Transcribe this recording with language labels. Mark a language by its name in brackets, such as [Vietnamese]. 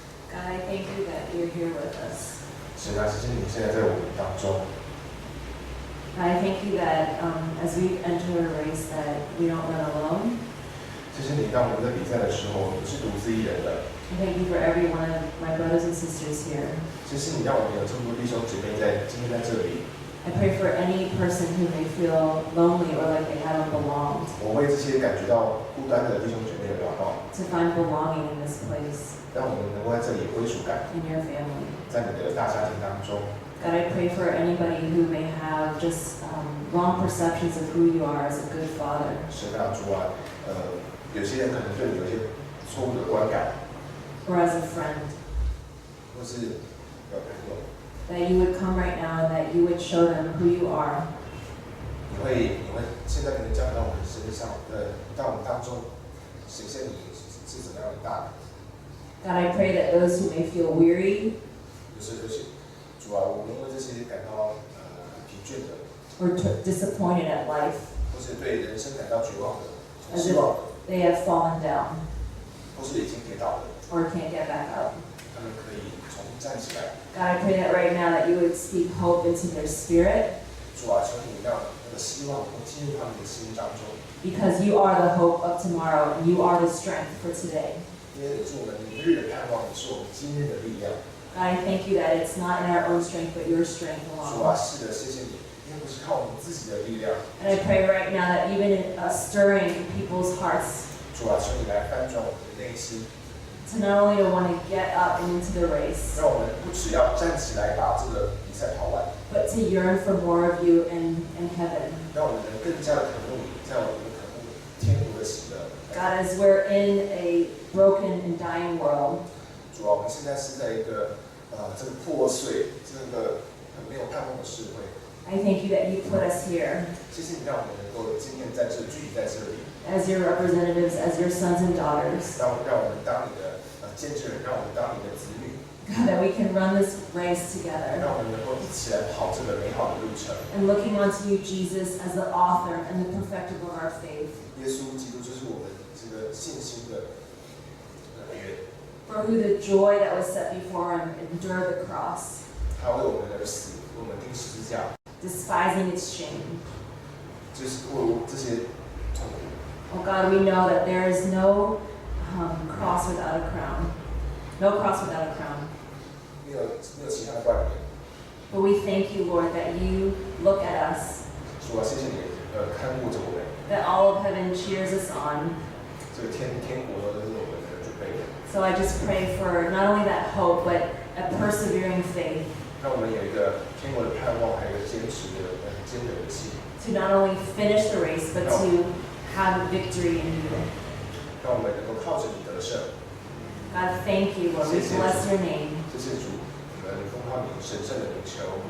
[English] God, I thank you that you're here with us. [Chinese] 神啊，谢谢你现在在我们当中。 [English] God, I thank you that as we enter a race that we don't run alone. [Chinese] 谢谢你，当我们在比赛的时候，不是独自一人的。 [English] I thank you for every one of my brothers and sisters here. [Chinese] 谢谢你让我们有这么多弟兄姊妹今天在这里。 [English] I pray for any person who may feel lonely or like they haven't belonged. [Chinese] 我为这些感觉到孤单的弟兄姊妹祷告。 [English] To find belonging in this place. [Chinese] 让我们能够在这里有归属感。 [English] In your family. [Chinese] 在你的大家庭当中。 [English] God, I pray for anybody who may have just wrong perceptions of who you are as a good father. [Chinese] 神啊，主啊，有些人可能对你有一些错误的观感。 [English] Or as a friend. [Chinese] 或是朋友。 [English] That you would come right now and that you would show them who you are. [Chinese] 你会现在可能讲到我们身上，到我们当中显现你是怎么样的大。 [English] God, I pray that those who may feel weary. [Chinese] 主啊，我们因为这些感到疲倦的。 [English] Or disappointed at life. [Chinese] 或是对人生感到绝望的、 [English] As [Chinese] 失望的。 [English] They have fallen down. [Chinese] 或是已经跌倒了。 [English] Or can't get back up. [Chinese] 他们可以重新站起来。 [English] God, I pray that right now that you would speak hope into their spirit. [Chinese] 主啊，求你让那个希望能够进入他们的心当中。 [English] Because you are the hope of tomorrow and you are the strength for today. [Chinese] 因为你是我们明日的盼望，你是我们今日的力量。 [English] God, I thank you that it's not in our own strength but your strength [Chinese] 主啊， [English] alone. [Chinese] 是的，谢谢你，因为不是靠我们自己的力量。 [English] And I pray right now that even in stirring in people's hearts. [Chinese] 主啊，求你来翻转我们的内心。 [English] To not only to want to get up and into the race. [Chinese] 让我们不只要站起来把这个比赛跑完。 [English] But to yearn for more of you in heaven. [Chinese] 让我们能更加的渴慕你，在我们的渴慕天国的喜乐。 [English] God, as we're in a broken and dying world. [Chinese] 主啊，我们现在是在一个这个破碎、这个很没有盼望的社会。 [English] I thank you that you put us here. [Chinese] 谢谢你让我们能够今天在这聚集在这里。 [English] As your representatives, as your sons and daughters. [Chinese] 让我们当你的见证人，让我们当你的子女。 [English] God, that we can run this race together. [Chinese] 让我们能够一起来跑这个美好的路程。 [English] And looking unto you, Jesus, as the author and the perfecter of our faith. [Chinese] 耶稣基督就是我们这个信心的来源。 [English] For who the joy that was set before him endured the cross. [Chinese] 他为我们而死，为我们钉十字架。 [English] Despising its shame. [Chinese] 就是为这些痛苦。 [English] Oh God, we know that there is no cross without a crown. No cross without a crown. [Chinese] 没有其他的冠冕。 [English] But we thank you, Lord, that you look at us. [Chinese] 主啊，谢谢你看顾着我们。 [English] That all of heaven cheers us on. [Chinese] 这个天国都是我们的准备的。 [English] So I just pray for not only that hope, but a persevering faith. [Chinese] 让我们有一个天国的盼望，还有一个坚持的、坚韧的心。 [English] To not only finish the race, but to have victory in you. [Chinese] 让我们能够靠着你得胜。 [English] God, thank you, Lord. We bless your name. [Chinese] 谢谢主，我们奉靠你神圣的名求。